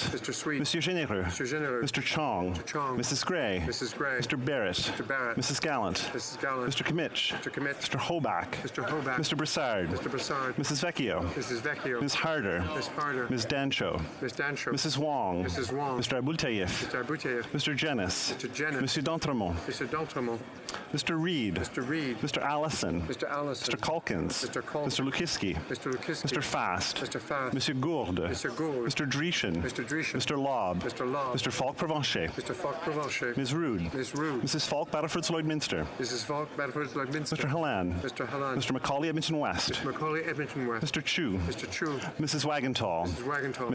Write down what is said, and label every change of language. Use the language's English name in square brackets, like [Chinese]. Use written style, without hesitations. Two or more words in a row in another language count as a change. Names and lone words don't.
[French] Monsieur Généreux. [English] Mr. Chong. Mrs. Gray. Mr. Barrett. Mrs. Gallant. Mr. Kimmich. Mr. Hoback. Mr. Broussard. Mrs. Vecchio. Ms. Harder. Ms. Dancho. Mrs. Wong. Mr. Aboultaïf. Mr. Jenis. Monsieur D'Entremont. Mr. Reid. Mr. Allison. Mr. Calkins. Mr. Lukiski. Mr. Fast. [French] Monsieur Gourde. [English] Mr. Dreeshen. Mr. Lobb. Mr. Falk-Provencher. Ms. Rood. Mrs. Falk, Battleford's Lloydminster. Mr. Halan. Mr. Macaulay, Edmonton West. Mr. Chu. Mrs. Wagentall. Ms.